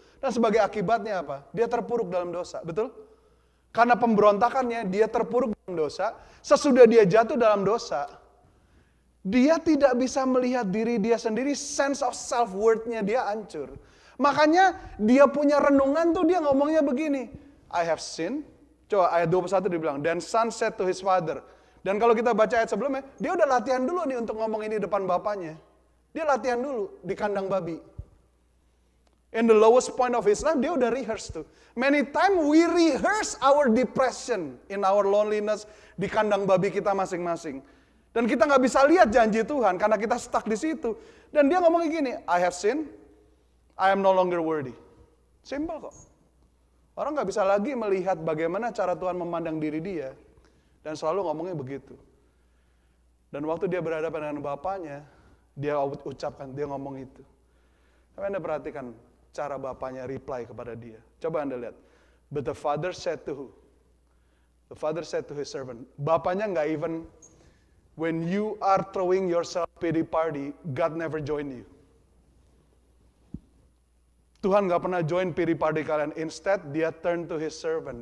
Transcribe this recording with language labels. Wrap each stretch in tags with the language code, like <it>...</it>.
<id>Dan sebagai akibatnya apa? Dia terpuruk dalam dosa, betul? Karena pemberontakannya, dia terpuruk dalam dosa. Sesudah dia jatuh dalam dosa, dia tidak bisa melihat diri dia sendiri, sense of self-worth- nya dia hancur. Makanya dia punya renungan tuh dia ngomongnya begini, I have sinned.</id> <en>Coba ayat 21 dibilang, then son said to his father.</en> <id>Dan kalau kita baca ayat sebelumnya, dia udah latihan dulu nih untuk ngomong ini depan bapaknya. Dia latihan dulu di kandang babi.</id> <en>In the lowest point of his life, dia udah rehearse tuh. Many times we rehearse our depression in our loneliness di kandang babi kita masing-masing.</en> <id>Dan kita nggak bisa lihat janji Tuhan karena kita stuck di situ.</id> <en>Dan dia ngomong gini, I have sinned, I am no longer worthy.</en> <id>Simple kok. Orang nggak bisa lagi melihat bagaimana cara Tuhan memandang diri dia. Dan selalu ngomongnya begitu. Dan waktu dia berhadapan dengan bapaknya, dia ucapkan, dia ngomong itu. Tapi Anda perhatikan cara bapaknya reply kepada dia. Coba Anda lihat.</id> <en>But the father said to who? The father said to his servant. Bapaknya nggak even, when you are throwing yourself pity party, God never join you. Tuhan nggak pernah join pity party kalian. Instead, dia turn to his servant.</en>